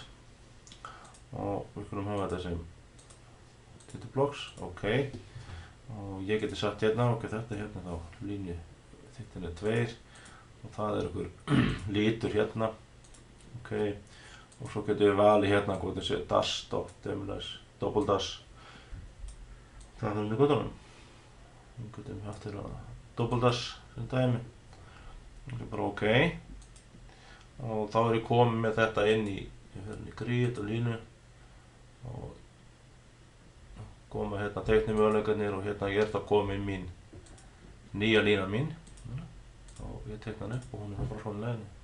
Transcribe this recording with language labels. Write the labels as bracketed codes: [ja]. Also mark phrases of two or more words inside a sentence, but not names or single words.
[is] Og við skulum hafa þetta sem titleblocks, og ég geti sagt hérna, þetta er hérna þá línu þykktin er 2 og það er einhver litur hérna, og svo getum við valið hérna hvort þessi [en] dash, dot, demilize, double dash. [is] Það er hérna í göttunum. Við getum haft hérna [en] double dash [is] sem dæmi. Það er bara og þá er ég komið með þetta inn í grid og línu og koma hérna teiknimöguleikarnir og hérna er það komin mín nýja lína mín og ég teikna hann upp og hún er bara svona leiðinni.